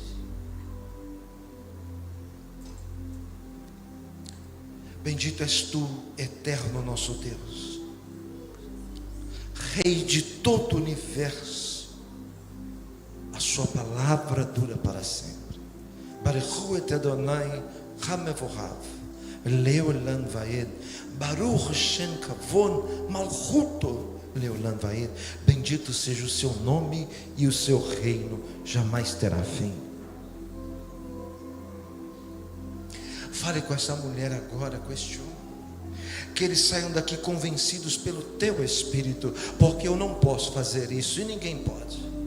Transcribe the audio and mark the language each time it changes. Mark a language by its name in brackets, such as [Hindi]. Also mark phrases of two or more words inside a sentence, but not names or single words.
[Portuguese] Bendito és tu, Eterno nosso Deus, Rei de todo o universo. A sua palavra dura para sempre. [Hebrew] ברוך את אדוני המבורך לעולם ועד. ברוך שם כבוד מלכותו לעולם ועד. [Portuguese] Bendito seja o seu nome e o seu reino jamais terá fim. Fale com essa mulher agora, com este homem, que eles saiam daqui convencidos pelo teu Espírito, porque eu não posso fazer isso e ninguém pode.